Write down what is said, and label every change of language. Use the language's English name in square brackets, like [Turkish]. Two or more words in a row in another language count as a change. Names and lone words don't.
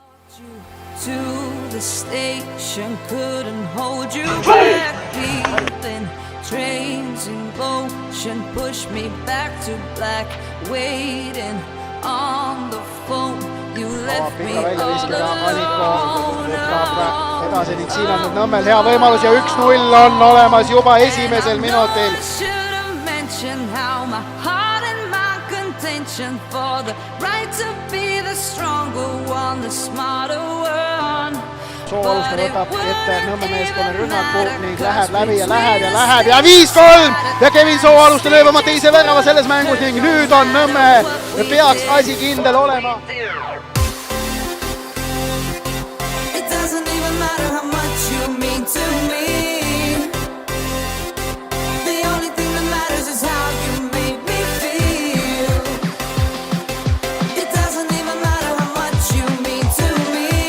[English] To the station, couldn't hold you back. Leaving trains in motion, push me back to black. Waiting on the phone, you left me all alone. [Estonian] Edasi ning siin on nüüd Nõmmel hea võimalus ja 1-0 on olemas juba esimesel minutil. [English] Should've mentioned how my heart and my contention for the right to be the stronger one, the smarter one. [Estonian] Sooaluste võtab ette Nõmme meeskonna rünnaku ning läheb läbi ja läheb ja 5-3 ja Kevin Sooaluste lööb oma teise värava selles mängus ning nüüd on Nõmme peaks asi kindel olema. [English] It doesn't even matter how much you mean to me. The only thing that matters is how you make me feel. It doesn't even matter how much you mean to me.